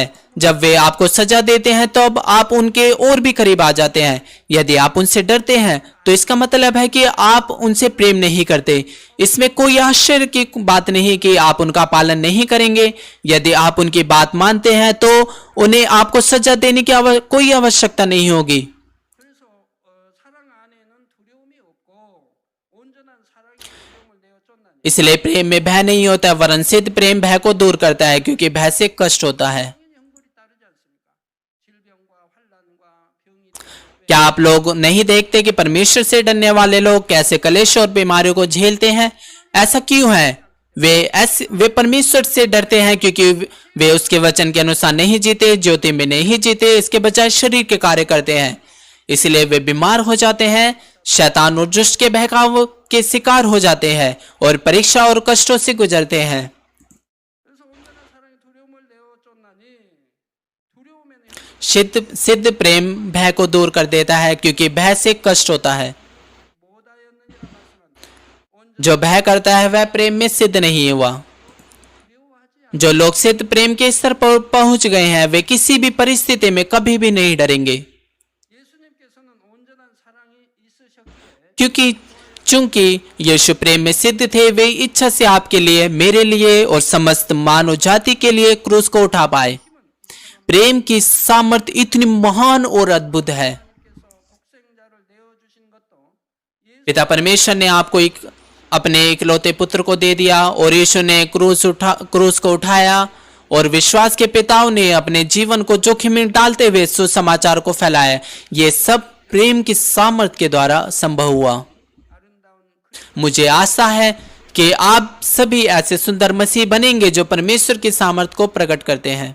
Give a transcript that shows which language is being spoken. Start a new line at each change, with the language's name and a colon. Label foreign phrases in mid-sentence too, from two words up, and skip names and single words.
Hindi: जब वे आपको सजा देते हैं तो अब आप उनके और भी करीब आ जाते हैं। यदि आप उनसे डरते हैं तो इसका मतलब है कि आप उनसे प्रेम नहीं करते। इसमें कोई आश्चर्य की बात नहीं कि आप उनका पालन नहीं करेंगे। यदि आप उनकी बात मानते हैं तो उन्हें आपको सजा देने की कोई आवश्यकता नहीं होगी।
Korean: 그래서 사랑 안에는 두려움이 없고 온전한 사랑이 두려움을 내어 쫓나니
Hindi: इसलिए प्रेम में भय नहीं होता, वरन सिद्ध प्रेम भय को दूर करता है, क्योंकि भय से कष्ट होता है।
Korean: 형벌이 따르지 않습니까? 질병과 환난과 병이
Hindi: क्या आप लोग नहीं देखते कि परमेश्वर से डरने वाले लोग कैसे कलेश और बीमारियों को झेलते हैं? ऐसा क्यों है? वे परमेश्वर से डरते हैं क्योंकि वे उसके वचन के अनुसार नहीं जीते, ज्योति में नहीं जीते, इसके बजाय शरीर के कार्य करते हैं। इसलिए वे बीमार हो जाते हैं, शैतान और दुष्ट के बहकाव के शिकार हो जाते हैं और परीक्षा और कष्टों से गुजरते हैं।
Korean: 그래서 온전한 사랑이 두려움을 내어 쫓나니 두려움에는
Hindi: सिद्ध प्रेम भय को दूर कर देता है, क्योंकि भय से कष्ट होता है।
Korean: 못하였느니라 말씀한다.
Hindi: जो भय करता है वह प्रेम में सिद्ध नहीं हुआ।
Korean: 두려워하지
Hindi: जो लोग सिद्ध प्रेम के स्तर पर पहुंच गए हैं वे किसी भी परिस्थिति में कभी भी नहीं डरेंगे,
Korean: 예수님께서는 온전한 사랑이 있으셨기에
Hindi: क्योंकि चूंकि यीशु प्रेम में सिद्ध थे, वे इच्छा से आपके लिए, मेरे लिए और समस्त मानव जाति के लिए क्रूस को उठा पाए। प्रेम की सामर्थ्य इतनी महान और अद्भुत है।
Korean: 독생자를 내어주신 것도 예수
Hindi: पिता परमेश्वर ने आपको अपने इकलौते पुत्र को दे दिया और यीशु ने क्रूस को उठाया और विश्वास के पिताओं ने अपने जीवन को जोखिम में डालते हुए सुसमाचार को फैलाया। ये सब प्रेम की सामर्थ्य के द्वारा संभव हुआ। मुझे आशा है कि आप सभी ऐसे सुंदर मसीह बनेंगे जो परमेश्वर की सामर्थ्य को प्रकट करते हैं।